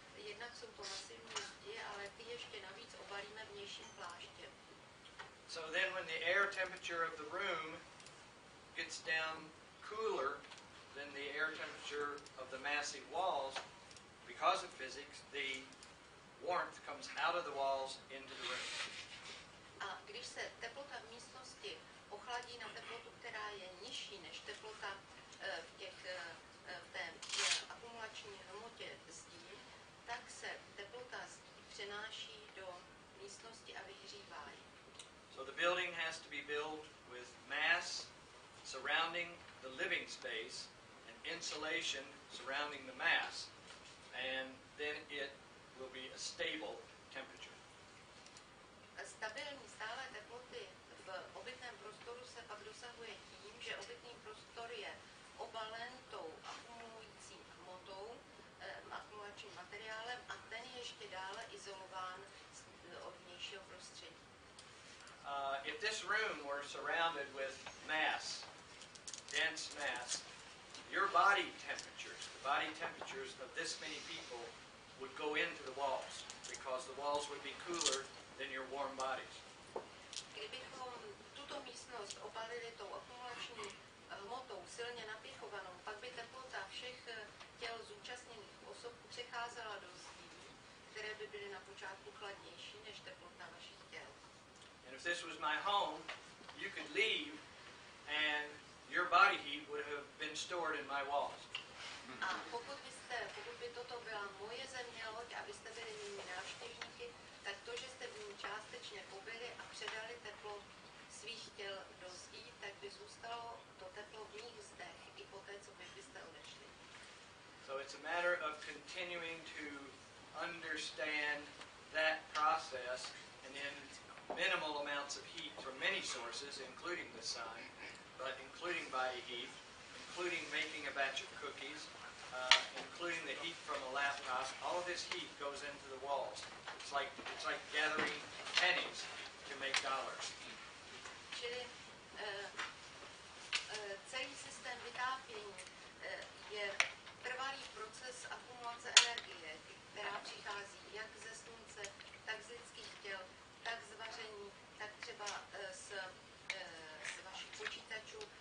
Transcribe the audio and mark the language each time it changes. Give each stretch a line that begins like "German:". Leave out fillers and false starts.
Czech: Jednak jsou to masivní zdi, ale ty ještě navíc obalíme vnějším pláštěm.
English: So then when the air temperature of the room gets down cooler than the air temperature of the massive walls, because of physics, the warmth comes out of the walls into the room.
Czech: A když se teplota v místnosti ochladí na teplotu, která je nižší než teplota v té akumulační hmotě zdí, tak se teplota zdí přenáší do místnosti a vyhřívá ji.
English: So the building has to be built with mass surrounding the living space and insulation surrounding the mass, and then it will be a stable temperature.
Czech: Stabilní stále teploty v obytném prostoru se pak dosahuje tím, že obytný prostor je obalen tou akumulující hmotou, akumulačním materiálem a ten je ještě dále izolován od vnějšího prostředí.
English: If this room were surrounded with mass, dense mass, your body temperatures of this many people would go into the walls because the walls would be cooler than your warm bodies.
Czech: Kdybychom tuto místnost obalili tou akumulační hmotou silně napichovanou, pak by teplota všech těl zúčastněných osob přecházela do zdí, které by byly na počátku chladnější než teplota vašich těl.
English: And if this was my home, you could leave and your body heat would have been stored in my walls.
Czech: A pokud by toto byla moje země loď a vy jste byli mými návštěvníky, tak to, že jste v ní částečně pobyli a předali teplo svých těl do zdí, tak by zůstalo to teplo v mých zdech i poté, co vy byste
English: So it's a matter of continuing to understand that process and in minimal amounts of heat from many sources, including the sun, but including body heat, including making a batch of cookies, including the heat from a laptop. All of this heat goes into the walls. It's like gathering pennies to make dollars.
Czech: Čili celý systém vytápění je trvalý proces akumulace energie, která přichází jak ze slunce, tak z lidských těl, tak z vaření, tak třeba z vašich počítačů.